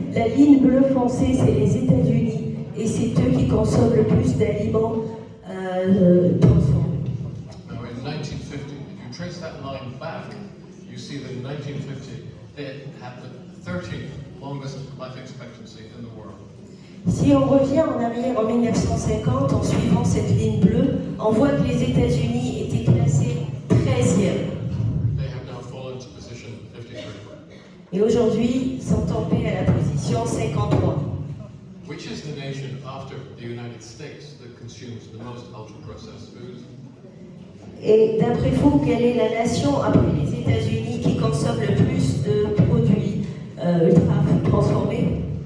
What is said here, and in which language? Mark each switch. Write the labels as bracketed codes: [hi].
[fr] La ligne bleu foncé, c'est les États-Unis et c'est eux qui consomment le plus d'aliments transformés. [en] Now, in 1950, if you trace that line back, you see that in 1950, they had the 13th longest life expectancy in the world. [fr] Si on revient en arrière en 1950, en suivant cette ligne bleue, on voit que les États-Unis étaient classés 13e. [en] They have now fallen to position 53, [fr] Et aujourd'hui, ils sont tombés à la position 53. [en] which is the nation after the United States that consumes the most ultra-processed foods. [fr] Et d'après vous, quelle est la nation après les États-Unis qui consomme le plus de produits ultra transformés?